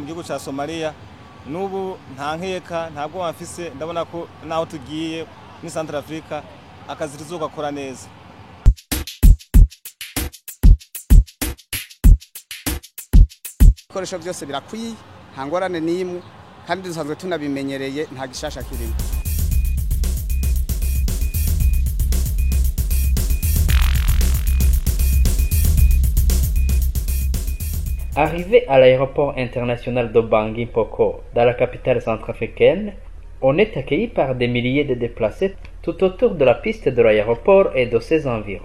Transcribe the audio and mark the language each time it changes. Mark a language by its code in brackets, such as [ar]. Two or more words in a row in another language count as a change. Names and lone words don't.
[rn] gihugu cya Somalia n'ubu nta nkeka ntabwo bamfise ndabona ko naho tugiye muri Centrafrica akazi tuzogakora neza. Ibikoresho byose birakwiye nta ngorane n'imwe kandi dusanzwe tunabimenyereye nta gishasha kirimo. [fr] Arrivé à l'aéroport international de Bangui Mpoko, dans la capitale centrafricaine, on est accueilli par des milliers de déplacés tout autour de la piste de l'aéroport et de ses environs.